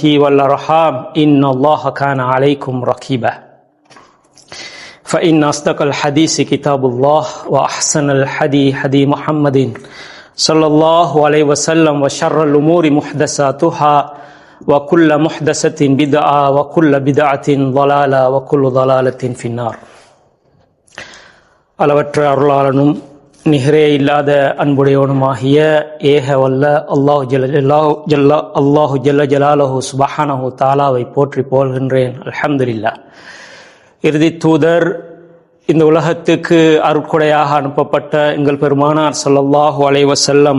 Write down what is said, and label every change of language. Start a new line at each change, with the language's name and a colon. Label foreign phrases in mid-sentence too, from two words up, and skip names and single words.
Arabic: والأرحام إن الله كان عليكم رقيبا فإن أصدق الحديث كتاب الله وأحسن الحدي حدي محمد صلى الله عليه وسلم وشر الأمور محدثاتها وكل محدثة بدعة وكل بدعة ضلالة وكل ضلالة في النار
Tamil: அளவற்ற அருளாளனும் நிகரே இல்லாத அன்புடையவனுமாகிய ஏக வல்ல
Arabic: الله جل جلاله سبحانه تعالى
Tamil: போற்றி புகழ்கின்றேன். அல்ஹம்துலில்லாஹ். இறுதி தூதர் இந்த உலகத்துக்கு அருட்கொடையாக அனுப்பப்பட்ட எங்கள் பெருமானார்
Arabic: صلى الله عليه وسلم